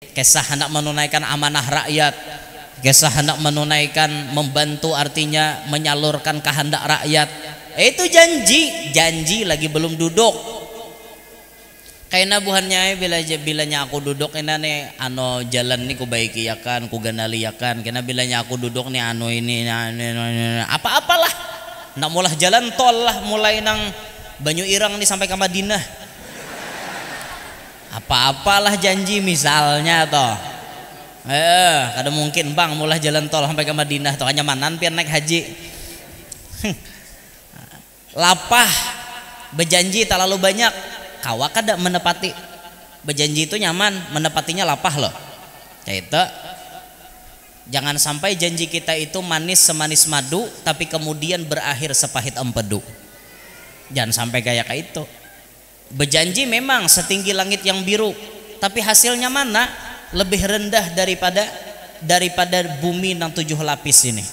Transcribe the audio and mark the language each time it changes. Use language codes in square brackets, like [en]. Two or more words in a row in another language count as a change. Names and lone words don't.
[bjn] kisah hendak menunaikan amanah rakyat, kisah hendak menunaikan membantu artinya menyalurkan kehendak rakyat. Itu janji lagi belum duduk. Kaina buhannya bilanya aku duduk ina nih ano jalan nih ku baiki yakan ku ganali yakan. Kena bilanya aku duduk nih ano ini apa-apalah. Nak mulah jalan tol lah mulai nang Banyu Irang nih sampai ke Madinah. Apa-apalah janji misalnya toh. Kada mungkin bang mulai jalan tol sampai ke Madinah toh hanya manan pian naik haji. Lapah berjanji terlalu banyak kawa kada menepati. Berjanji itu nyaman, menepatinya lapah loh. Kayak itu. Jangan sampai janji kita itu manis semanis madu tapi kemudian berakhir sepahit empedu. Jangan sampai kayak itu. Berjanji memang setinggi langit yang biru, tapi hasilnya mana? Lebih rendah daripada bumi yang 7 lapis ini.